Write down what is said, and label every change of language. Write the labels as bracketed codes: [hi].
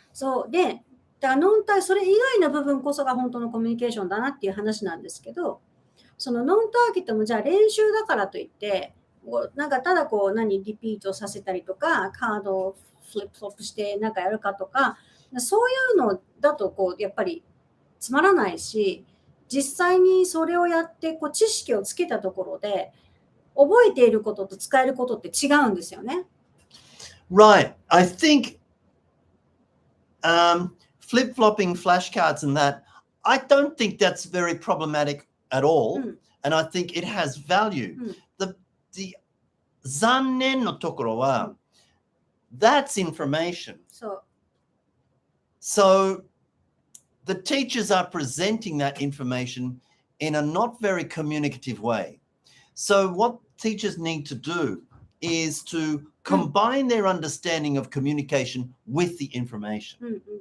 [ja] そうで、だからそれ以外の部分こそが本当のコミュニケーションだなっていう話なんですけど、そのノンターゲットもじゃあ練習だからといって、なんかただこうリピートさせたりとか、カードをフリップフロップしてなんかやるかとか、そういうのだとこうやっぱりつまらないし、実際にそれをやってこう知識をつけたところで、覚えていることと使えることって違うんですよね。 [en] Right. I think flip-flopping flashcards and that, I don't think that's very problematic at all. And I think it has value. The [ja] 残念のところは、 [en] that's information. So the teachers are presenting that information in a not very communicative way. So what teachers need to do is to combine their understanding of communication with the information.